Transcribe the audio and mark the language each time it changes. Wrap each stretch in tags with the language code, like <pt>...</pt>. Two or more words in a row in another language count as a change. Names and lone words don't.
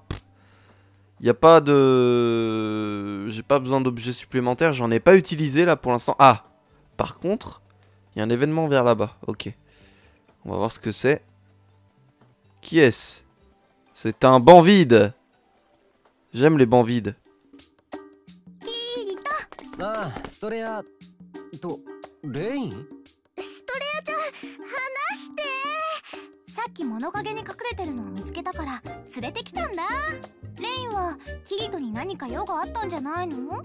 <fr>Il n'y a pas de... J'ai pas besoin d'objets supplémentaires. J'en ai pas utilisé là pour l'instant. Ah, par contre, il y a un événement vers là-bas. Ok. On va voir ce que c'est. Qui est-ce? C'est un banc vide. J'aime les bancs vides.</fr> <ja>ああ、ストレアとレイン？ストレアちゃん、話して。さっき物陰に隠れてるのを見つけたから連れてきたんだ。レインはキリトに何か用があったんじゃないの？</ja>